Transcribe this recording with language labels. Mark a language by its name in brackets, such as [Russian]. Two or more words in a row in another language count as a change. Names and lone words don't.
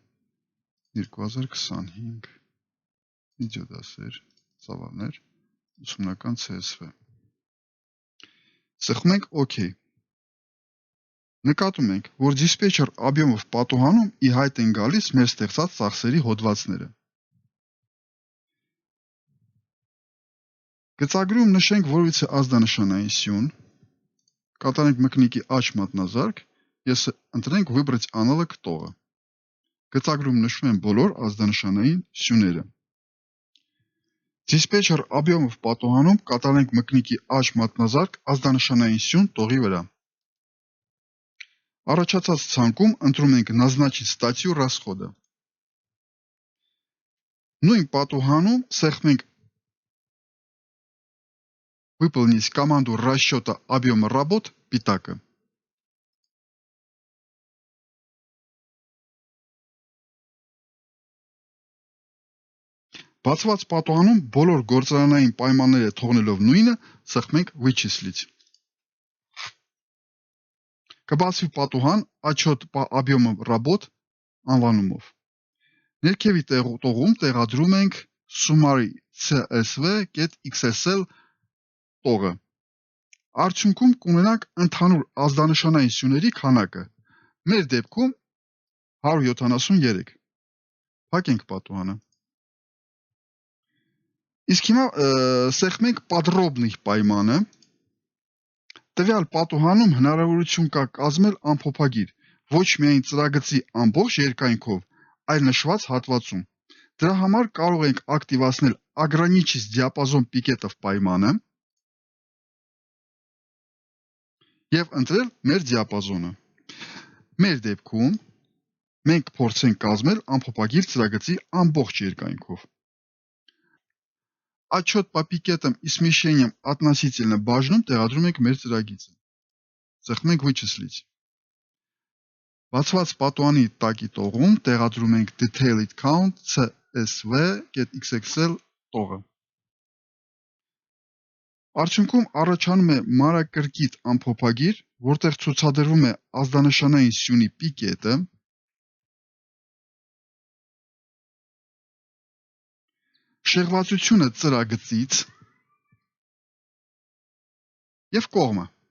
[Armenian] 2025 վիդեո դասեր, ծավալներ, ուսումնական CSV։ Սեղմում ենք OK։ Նկատում ենք, որ dispatcher объемов պատուհանում ի հայտ են գալիս մեր ստեղծած ծախսերի հոդվածները։ Գծագրում նշենք որևիցե ազդանշանային սյուն, կատարենք մկնիկի աջ մատնազարկ և ընտրենք [Russian] выбрать аналог [Armenian] տողը։ Գծագրում նշվում են բոլոր ազդանշանային սյուները։ Dispatcher объемов պատուհանում կատարենք մկնիկի աջ մատնազարկ ազդանշանային սյուն տողի վրա։ Առաջացած ցանկում ընտրում ենք [Russian] назначить статью расхода։ [Armenian] Նույն պատուհանում սեղմենք [Russian] выполнить команду расчета объема работ [Armenian] պիտակը։ Բացված պատուհանում բոլոր գործարանային պայմանները թողնելով նույնը սեղմենք вычислить։ Կբացվի պատուհան [Russian] отчет по объему работ [Armenian] անվանումով։ Ներքևի տողում տեղադրում ենք [English] summary csv.xsl [Armenian] տողը։ Արդյունքում կունենանք ընդհանուր ազդանշանային սյուների քանակը։ Մեր դեպքում 173։ Փակենք պատուհանը։ Իսկ հիմա սեղմենք подробный պայմանը։ Տվյալ պատուհանում հնարավորություն կա կազմել ամփոփագիր ոչ միայն ծրագծի ամբողջ երկայնքով, այլ նշված հատվածում։ Դրա համար կարող ենք ակտիվացնել [Russian] ограничить диапазон пикетов [Armenian] պայմանը և ընտրել մեր դիապազոնը։ Մեր դեպքում մենք փորձենք կազմել ամփոփագիր ծրագծի ամբողջ երկայնքով։ [Russian] Отчет по пикетам и смещениям относительно [Armenian] բաժնում տեղադրում ենք մեր ծրագիծը։ Սեղմենք вычислить։ Բացված պատուհանի տակի տողում տեղադրում ենք [English] detailed count csv.xsl [Armenian] տողը։ Արդյունքում առաջանում է մանրակրկիտ ամփոփագիր, որտեղ ցուցադրվում է ազդանշանային սյունի պիկետը, շեղվածությունը ծրագծից և կողմը։